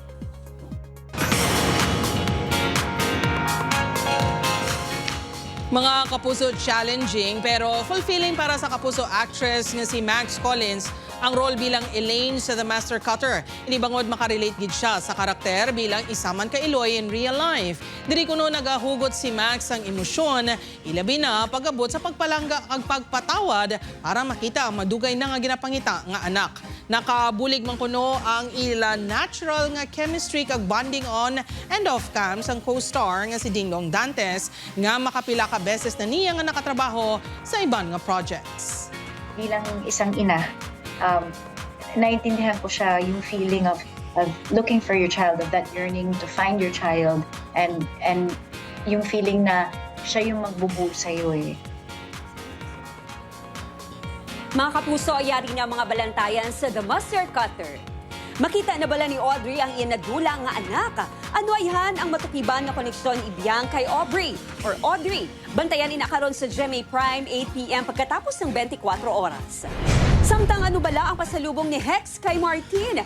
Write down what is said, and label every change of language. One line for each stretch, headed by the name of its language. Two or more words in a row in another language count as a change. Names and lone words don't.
Hiligaynon: Mga kapuso,
English: challenging pero fulfilling
Hiligaynon: para sa kapuso actress nga si Max Collins ang role bilang Elaine sa The Master Cutter. Inibangod makarelate gid siya sa karakter bilang isaman ka Eloy
English: in real life.
Hiligaynon: Diri kuno nagahugot si Max ang emosyon, ilabi na pag-abot sa pagpalangga kag pagpatawad para makita ang madugay na nga ginapangita nga anak. Nakabulig man kuno ang ila natural nga chemistry kag bonding
English: on and off cam
Hiligaynon: sang co-star nga si Dingdong Dantes nga makapila ka beses na niya nga nakatrabaho sa iban nga projects.
Filipino: Bilang isang ina, naintindihan ko siya yung
English: feeling of looking for your child, of that yearning to find your child, and yung feeling
Filipino: na siya yung magbubuo sa'yo eh.
Hiligaynon: Mga kapuso, ayari na mga balantayan sa The Master Cutter. Makita na bala ni Audrey ang iyang nadulang nga anak? Ano ayhan ang matukiban na koneksyon ibiyang kay Aubrey or Audrey? Bantayan inakaron sa Gemi Prime 8 p.m.
Filipino: pagkatapos ng 24 oras.
Hiligaynon: Samtang ano bala ang pasalubong ni Hex kay Martin?